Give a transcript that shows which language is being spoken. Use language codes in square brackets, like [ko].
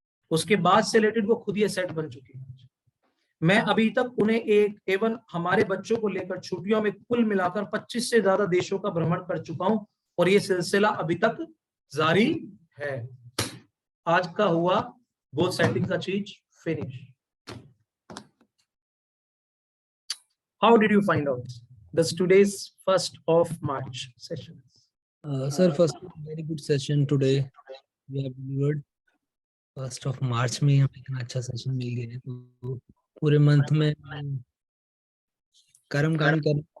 [hi] उसके बाद से रिलेटेड वो खुद ही सेट बन चुकी है। मैं अभी तक उन्हें एवं हमारे बच्चों को लेकर छुट्टियों में कुल मिलाकर 25 से ज्यादा देशों का भ्रमण कर चुका हूं और ये सिलसिला अभी तक जारी है। आज का हुआ गोल सेटिंग का चीज finish. [en] How did you find out this today's 1st of March session? Sir, first very good session today. We have delivered [hi] 1st of March में हमें इतना अच्छा सेशन मिल गया है, तो पूरे मंथ में कर्म कांड कर।